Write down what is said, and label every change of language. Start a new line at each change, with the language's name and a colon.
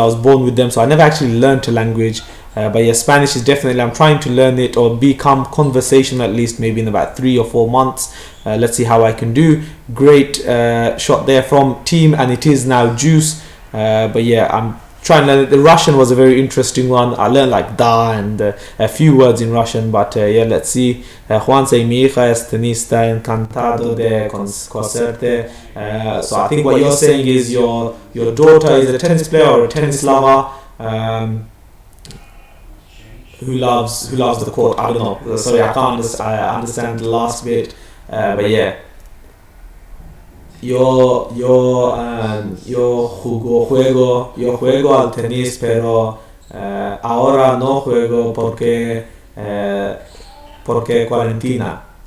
English: I was born with them, so I never actually learned a language. But yeah, Spanish is definitely, I'm trying to learn it or become conversational at least maybe in about 3 or 4 months. Let's see how I can do. Great shot there from Thiem, and it is now juice. But yeah, I'm trying to learn it. The Russian was a very interesting one. I learned like da and a few words in Russian, but yeah, let's see.
Spanish: Juan
English: say,
Spanish: mi hija es tenista, encantado de conocerte.
English: So I think what you're saying is your daughter is a tennis player or a tennis lover. Who loves the court? I don't know. Sorry, I can't understand the last bit. But yeah,
Spanish: yo juego al tenis, pero ahora no juego porque cuarentena.